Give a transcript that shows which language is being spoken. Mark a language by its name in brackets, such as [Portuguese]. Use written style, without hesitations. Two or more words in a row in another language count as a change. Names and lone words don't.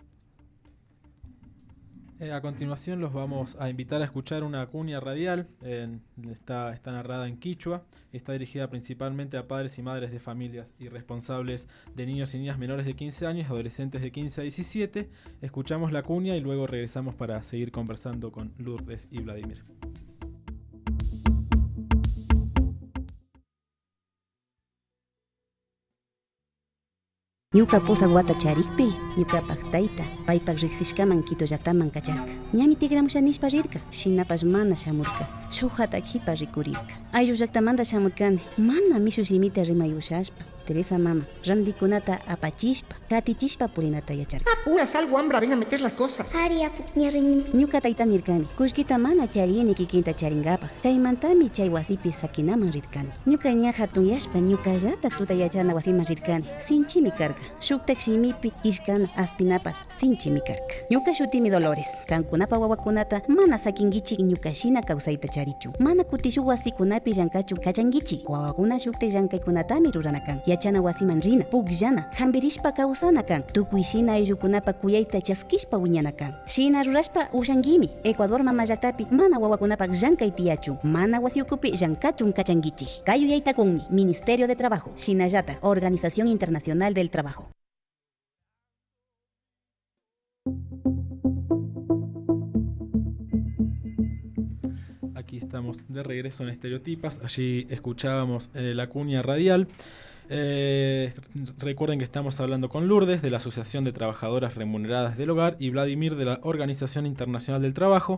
[Spanish] A continuación los vamos a invitar a escuchar una cuña radial. Está narrada en quichua y está dirigida principalmente a padres y madres de familias y responsables de niños y niñas menores de 15 años, adolescentes de 15 a 17. Escuchamos la cuña y luego regresamos para seguir conversando con Lourdes y Vladimir. [Quechua] Ñuka pusa wata charikpi, ñukapak tayta, paypak riqsishkaman Quito llaqtaman kacharka. Ñami tigramusha nishpa rirka, shinapas mana shamurka, shuk hatakipa rikurirka. Ayllu llaqtamanta shamurkani, mana mishu simita rimayushashpa. Teresa mama, randikunata apachishpa, katichishpa purinata yacharka. [Spanish] Apura, salgo, Ambra, ven a meter las cosas. [Quechua] Ñuka tayta nirkani, kushkita mana charini kikinta charingapa. Chaymantami chay wasipi sakinaman rirkani. Ñuka ña hatunyashpa, ñuka llata tuta yachana wasiman rirkani. Sinchimi karka. Shuktak shimipi kishkana aspinapas sinchimi karka. Ñuka shutimi Dolores. Kankunapa wawakunata mana sakingichik ñuka shina kawsayta charichu. Mana kutishuk wasikunapi llankachu kachangichik. Wawakuna shuktak llankaykunatami ruranakan. Yachana wasiman rina, pukllana, hambirishpa kawsana kan. Tukuy shina ayllukunapa kuyayta chaskishpa wiñana kan. Shina rurashpa ushangimi. Ecuador mama llaqtapi mana wawakunapak llankay tiyachu. Mana wasiukupi llankachun kachangichik. Kayu yaytakunmi Ministerio de Trabajo, Shinallata, Organización Internacional del Trabajo. [Spanish] Aquí estamos de regreso en Estereotipas. Allí escuchábamos la cuña radial. Recuerden que estamos hablando con Lourdes de la Asociación de Trabajadoras Remuneradas del Hogar y Vladimir de la Organización Internacional del Trabajo.